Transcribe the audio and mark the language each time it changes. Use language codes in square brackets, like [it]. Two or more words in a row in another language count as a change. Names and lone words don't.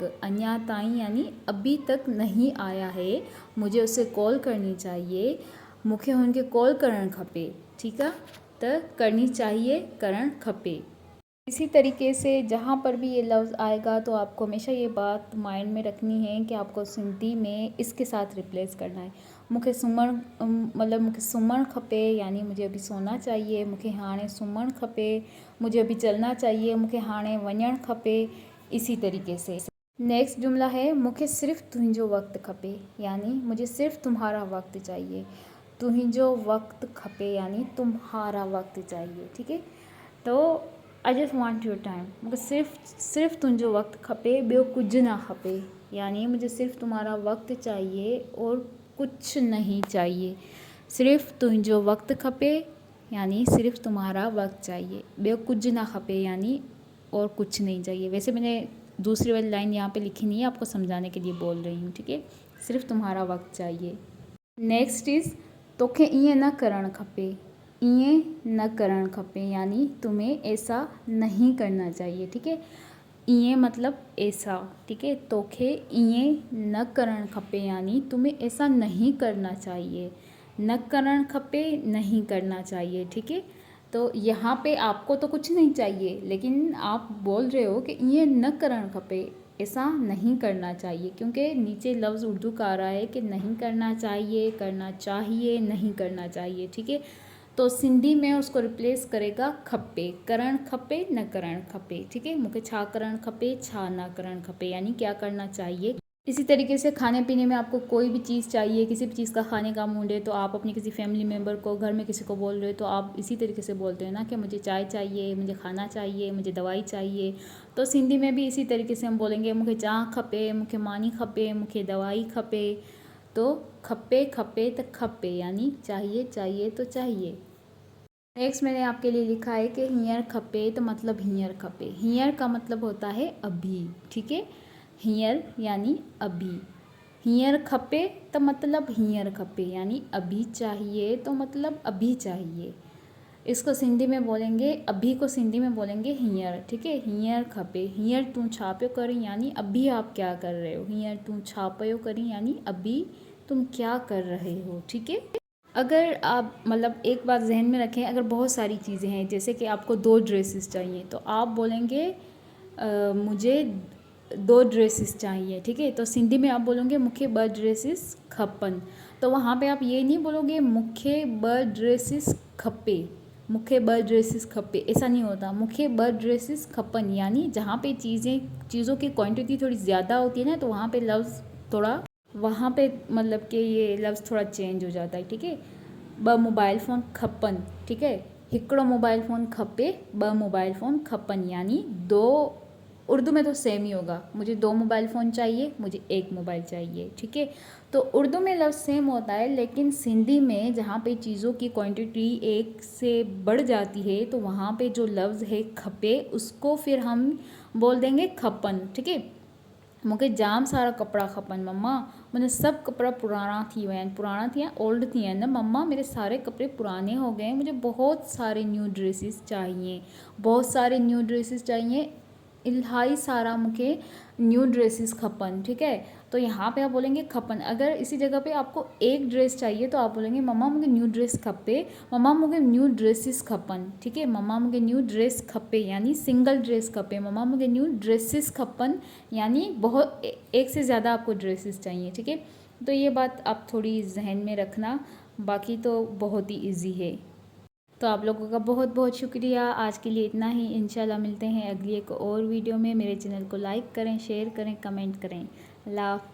[sd] अञा ताईं [ur] یعنی ابھی تک نہیں آیا ہے، مجھے اس سے کال کرنی چاہیے. [sd] मूंखे हुनखे कॉल करण खपे। [ur] ٹھیک ہے، تو کرنی چاہیے, [sd] करण खपे। [ur] اسی طریقے سے جہاں پر بھی یہ لفظ آئے گا تو آپ کو ہمیشہ یہ بات مائنڈ میں رکھنی ہے کہ آپ کو سندھی میں اس کے ساتھ ریپلیس کرنا ہے. [sd] मूंखे सुम्हण मतलब मूंखे सुम्हण खपे [ur] یعنی مجھے ابھی سونا چاہیے. [sd] मूंखे हाणे सुम्हण खपे, [ur] مجھے ابھی چلنا چاہیے. [sd] मूंखे हाणे वञण खपे। [ur] اسی طریقے سے نیکسٹ جملہ ہے, [sd] मूंखे सिर्फ़ तुंहिंजो वक्त खपे [ur] یعنی مجھے صرف تمہارا وقت چاہیے. [sd] तुंहिंजो वक्त खपे [ur] یعنی تمہارا وقت چاہیے. ٹھیک ہے، تو [en] I just want your time. [sd] मूंखे सिर्फ़ तुंहिंजो वक्त खपे, ॿियो कुझु ना खपे [ur] یعنی مجھے صرف تمہارا وقت چاہیے اور کچھ نہیں چاہیے. [sd] सिर्फ़ तुंहिंजो वक्त खपे [ur] یعنی صرف تمہارا وقت چاہیے, [sd] ॿियो कुझु ना खपे [ur] یعنی اور کچھ نہیں چاہیے. ویسے میں نے دوسری والی لائن یہاں پہ لکھی نہیں ہے، آپ کو سمجھانے کے لیے بول رہی ہوں. ٹھیک ہے، صرف تمہارا وقت چاہیے. [en] next is [sd] तोखे ईअं न करणु खपे। ईअं न करणु खपे [ur] یعنی تمہیں ایسا نہیں کرنا چاہیے. ٹھیک ہے، ईअं مطلب ایسا۔ ٹھیک ہے, [sd] तोखे ईअं न करणु खपे [ur] یعنی تمہیں ایسا نہیں کرنا چاہیے. [sd] न करण खपे, [ur] نہیں کرنا چاہیے. ٹھیک ہے، تو یہاں پہ آپ کو تو کچھ نہیں چاہیے، لیکن آپ بول رہے ہو کہ یہ [sd] न करण खपे, [ur] ایسا نہیں کرنا چاہیے، کیونکہ نیچے لفظ اردو کا آ رہا ہے کہ نہیں کرنا چاہیے، کرنا چاہیے، نہیں کرنا چاہیے. ٹھیک ہے، تو سندھی میں اس کو ریپلیس کرے گا खपे, [sd] करण खपे न करण खपे। [ur] ٹھیک ہے, [sd] मूंखे छा करण खपे, छा ना करण खपे, [ur] یعنی کیا کرنا چاہیے. اسی طریقے سے کھانے پینے میں آپ کو کوئی بھی چیز چاہیے، کسی بھی چیز کا کھانے کا موڈ ہے، تو آپ اپنی کسی [en] family member [ur] کو، گھر میں کسی کو بول رہے ہو، تو آپ اسی طریقے سے بولتے ہیں نا کہ مجھے چائے چاہیے، مجھے کھانا چاہیے، مجھے دوائی چاہیے. تو سندھی میں بھی اسی طریقے سے ہم بولیں گے [sd] मूंखे चाह खपे, मूंखे मानी खपे, मूंखे दवाई खपे। तो खपे खपे तो खपे, [ur] یعنی چاہیے، چاہیے تو چاہیے. نیکسٹ میں نے آپ کے لیے لکھا ہے کہ [sd] हींअर खपे, [ur] تو مطلب [sd] हींअर खपे। [ur] हींअर کا مطلب ہوتا ہے ابھی। ٹھیک ہے، हींअर یعنی ابھی। [sd] हींअर खपे [ur] تو مطلب [sd] हींअर खपे, [ur] یعنی ابھی چاہیے، تو مطلب ابھی چاہیے. اس کو سندھی میں بولیں گے، ابھی کو سندھی میں بولیں گے हींअर। ٹھیک ہے, [sd] हींअर खपे। हींअर तू छा पियो करी, [ur] یعنی ابھی آپ کیا کر رہے ہو. [sd] हींअर तू छा पियो करी, [ur] یعنی ابھی تم کیا کر رہے ہو. ٹھیک ہے، اگر آپ مطلب ایک بات ذہن میں رکھیں، اگر بہت ساری چیزیں ہیں، جیسے کہ آپ کو 2 ڈریسز چاہیے، تو آپ بولیں گے مجھے 2 ڈریسز چاہیے. ٹھیک ہے، تو سندھی میں آپ بولو گے [sd] मूंखे 2 ड्रेसिस खपन। [ur] تو وہاں پہ آپ یہ نہیں بولو گے [sd] मूंखे 2 ड्रेसिस खपे, मूंखे 2 ड्रेसिस खपे, [ur] ایسا نہیں ہوتا. [sd] मूंखे 2 ड्रेसिस खपन, [ur] یعنی جہاں پہ چیزوں کی کوانٹیٹی تھوڑی زیادہ ہوتی ہے نا، تو وہاں پہ لفظ تھوڑا، وہاں پہ مطلب کہ یہ لفظ تھوڑا چینج ہو جاتا ہے. ٹھیک ہے, [sd] 2 [en] mobile phone [sd] खपन। [ur] ٹھیک ہے, [sd] हिकिड़ो [en] mobile phone [sd] खपे, 2 [en] mobile phone [sd] खपन, [ur] یعنی 2. اردو میں تو سیم ہی ہوگا، مجھے 2 [en] mobile phone [ur] چاہیے، مجھے 1 موبائل چاہیے. ٹھیک ہے، تو اردو میں لفظ سیم ہوتا ہے، لیکن سندھی میں جہاں پہ چیزوں کی کوانٹیٹی ایک سے بڑھ جاتی ہے، تو وہاں پہ جو لفظ ہے खपे، اس کو پھر ہم بول دیں گے खपन। ٹھیک ہے, [sd] मूंखे जाम सारा कपिड़ा खपनि मम्मा, मुंहिंजा सब कपिड़ा पुराना थी विया आहिनि, पुराना थी या ओल्ड थी विया आहिनि न मम्मा, [ur] میرے سارے کپڑے پرانے ہو گئے ہیں، مجھے بہت سارے نیو ڈریسز چاہیے، بہت سارے نیو ڈریسز چاہیے, [sd] इलाही सारा मूंखे न्यू ड्रेसेस खपन। [ur] ٹھیک ہے، تو یہاں پہ آپ بولیں گے खपन। اگر اسی جگہ پہ آپ کو ایک ڈریس چاہیے، تو آپ بولیں گے [sd] मम्मा मूंखे न्यू ड्रेस खपे, मम्मा मूंखे न्यू ड्रेसिस खपन। [ur] ٹھیک ہے, [sd] मम्मा मूंखे न्यू ड्रेस खपे, यानी सिंगल ड्रेस खपे, मम्मा मूंखे न्यू ड्रेसिस खपन, [ur] یعنی بہت ایک سے زیادہ آپ کو ڈریسز چاہیے. ٹھیک ہے، تو یہ بات آپ تھوڑی ذہن میں رکھنا، باقی تو بہت ہی ایزی ہے. تو آپ لوگوں کا بہت بہت شکریہ، آج کے لیے اتنا ہی. ان شاء اللہ ملتے ہیں اگلی ایک اور ویڈیو میں۔ میرے چینل کو لائک کریں، شیئر کریں، کمنٹ کریں.